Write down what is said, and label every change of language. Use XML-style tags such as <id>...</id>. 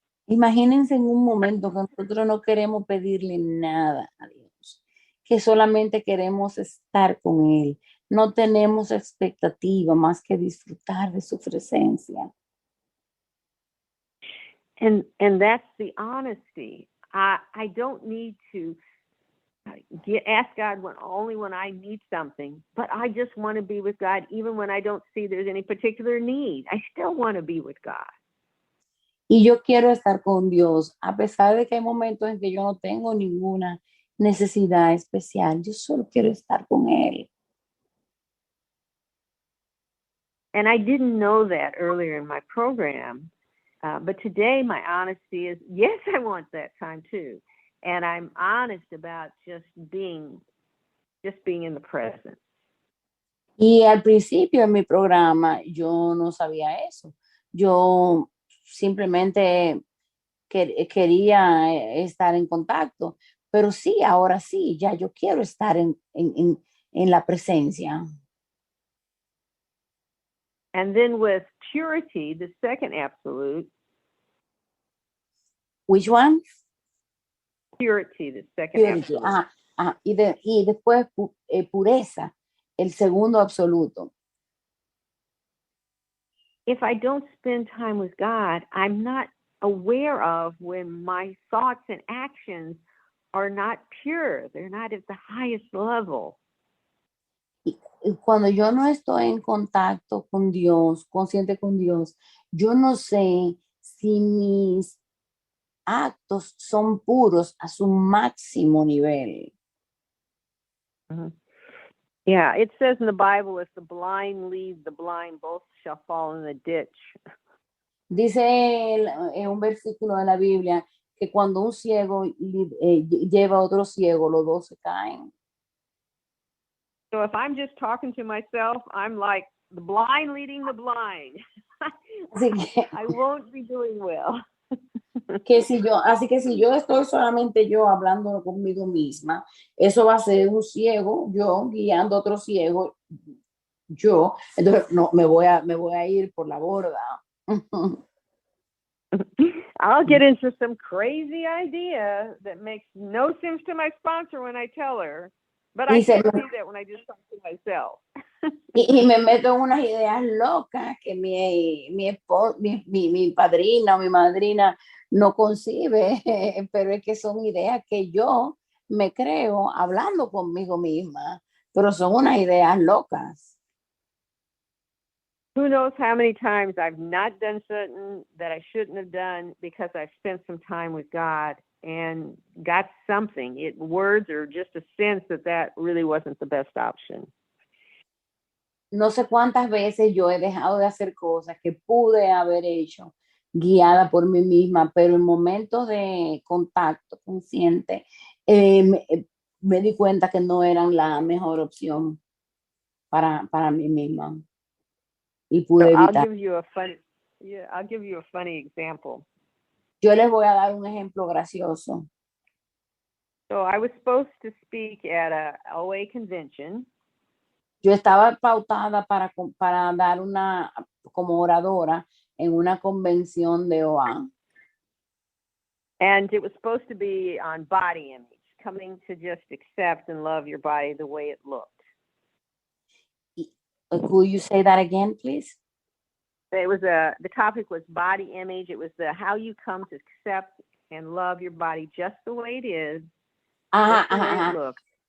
<es>Imagínense en un momento que nosotros no queremos pedirle nada a Dios, que solamente queremos estar con Él. No tenemos expectativa más que disfrutar de su presencia.</es> <en>And that's the honesty. I don't need to ask God only when I need something, but I just want to be with God even when I don't see there's any particular need. I still want to be with God.</en> <es>Y yo quiero estar con Dios, a pesar de que hay momentos en que yo no tengo ninguna necesidad especial. Yo solo quiero estar con Él.</es> <en>And I didn't know that earlier in my program, but today my honesty is, yes, I want that time too. And I'm honest about just being in the present.</en> <es>Y al principio en mi programa yo no sabía eso. Yo simplemente quería estar en contacto, pero sí, ahora sí, ya yo quiero estar en la presencia.</es> <en>And then with purity, the second absolute. Which one? Purity, the second Purity. absolute.</en> <es>Y después pureza, el segundo absoluto.</es> <en>If I don't spend time with God, I'm not aware of when my thoughts and actions are not pure. They're not at the highest level.</en> <es>Y cuando yo no estoy en contacto con Dios, consciente con Dios, yo no sé si mis actos son puros a su máximo nivel. Mm-hmm.</es> <en>Yeah, it says in the Bible, if the blind lead the blind, both shall fall in the ditch.</en> <es>Dice en un versículo de la Biblia que cuando un ciego lleva a otro ciego, los dos se caen.</es> <en>So if I'm just talking to myself, I'm like the blind leading the blind.</en> <es>Así que,</es> <en>I won't be doing well.</en> <es>Así que si yo estoy solamente yo hablando conmigo misma, eso va a ser un ciego, yo guiando a otro ciego, yo, entonces no, me voy a ir por la borda.</es> <en>I'll get into some crazy idea that makes no sense to my sponsor when I tell her, but I can see that when I just talk to myself.</en> <es>Y me meto en unas ideas locas que mi padrina o mi madrina no concibe, pero es que son ideas que yo me creo hablando conmigo misma, pero son unas ideas locas.</es> <en>Who knows how many times I've not done something that I shouldn't have done because I've spent some time with God and got something, words or just a sense that really wasn't the best option.</en> <es>No sé cuántas veces yo he dejado de hacer cosas que pude haber hecho guiada por mí misma, pero en momentos de contacto consciente me di cuenta que no eran la mejor opción para mí misma y pude evitar.</es> <en>I'll give you a funny example.</en> <es>Yo les voy a dar un ejemplo gracioso.</es> <en>So I was supposed to speak at a OA convention.</en> <es>Yo estaba pautada para dar como oradora en una convención de OA.</es> <en>And it was supposed to be on body image, coming to just accept and love your body the way it looked. Could you say that again, please? It was the topic was body image. It was how you come to accept and love your body just the way it is, just the way it looks.</en>